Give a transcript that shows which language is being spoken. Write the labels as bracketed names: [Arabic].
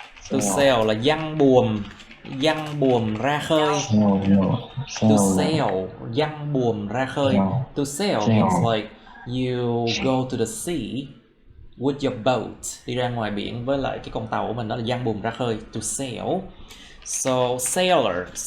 [Vietnamese] To sail là giăng buồm ra khơi. To sail, giăng buồm ra khơi. [English] To sail means like you go to the sea with your boat. [Vietnamese] Đi ra ngoài biển với lại cái con tàu của mình, đó là giăng buồm ra khơi. To sail. [English] So sailor.